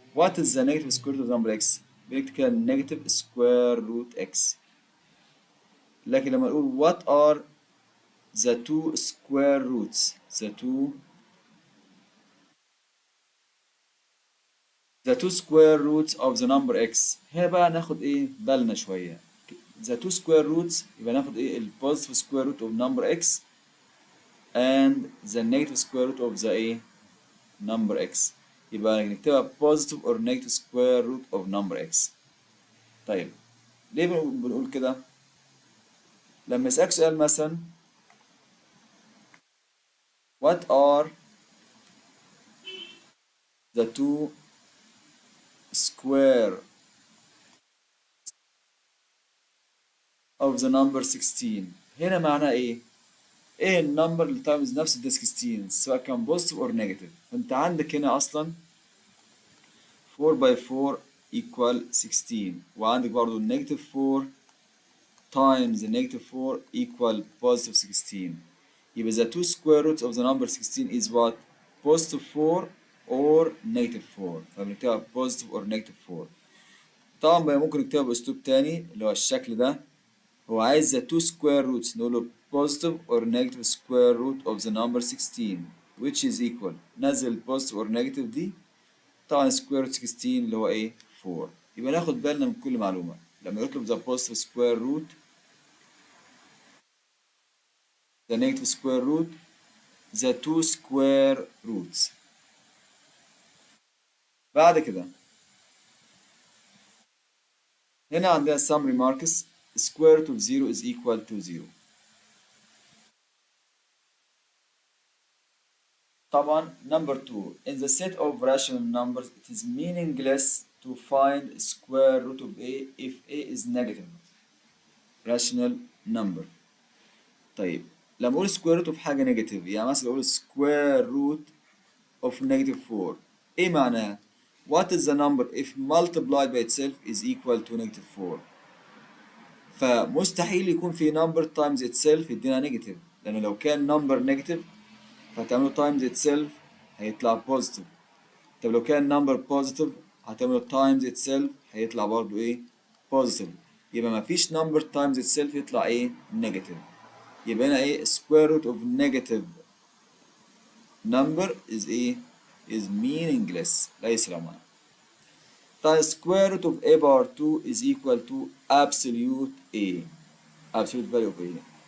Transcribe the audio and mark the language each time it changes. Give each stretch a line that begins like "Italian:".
English: What is the negative square root of the number x؟
Arabic: بنكتب كده
English: negative square root x.
Arabic: لكن لما نقول
English: what are the two square roots the two square roots of the number x.
Arabic: هنا بقى ناخد ايه بالنا شوية.
English: the two square roots
Arabic: يبقى ناخد ايه ال
English: positive square root of number x and the negative square root of the ايه number x.
Arabic: يبقى نكتبها
English: positive or negative square root of number x.
Arabic: طيب ليه بنقول كده؟ لما يسألك سؤال مثلا
English: what are the two square of the number 16
Arabic: هنا معناه ايه؟ ايه النمبر اللي تايمز نفس ال 16 سواء كان بوزيتيف اور نيجاتيف. فانت عندك هنا اصلا
English: 4 by 4 equal 16
Arabic: وعندك برضو
English: negative 4 times the negative 4 equal positive 16. يبقى the two square roots of the number 16 is what? Positive 4 or negative 4. فبنكتبها positive or negative 4.
Arabic: طبعا بقى ممكن نكتبها باسلوب تاني اللي هو الشكل ده. هو عايز
English: the two square roots
Arabic: نقول له
English: positive or negative square root of the number 16 which is equal. نزل positive or negative
Arabic: دي طبعا
English: square root 16
Arabic: اللي هو ايه
English: 4.
Arabic: يبقى ناخد بالنا من كل معلومة لما يطلب
English: the positive square root the negative square root the two square roots.
Arabic: بعد كده هنا عندنا
English: some remarks. square root of 0 is equal to 0. طبعا number 2 in the set of rational numbers it is meaningless to find square root of a if a is negative rational number.
Arabic: طيب لما اقول
English: square root of حاجة negative
Arabic: يعني مثلا اقول
English: square root of negative 4
Arabic: ايه معناها؟
English: what is the number if multiplied by itself is equal to negative 4؟
Arabic: فمستحيل يكون في
English: number times itself يدينا negative،
Arabic: لأن لو كان
English: number negative فهتعمله times itself هيطلع positive.
Arabic: طب لو كان number positive هتعمله
English: times itself
Arabic: هيطلع برضو ايه positive. يبقى مفيش
English: number times itself يطلع ايه negative. يبقى هنا ايه square root of negative number is ايه is meaningless
Arabic: ليس له معنى.
English: طيب square root of a power 2 is equal to absolute a absolute value of a.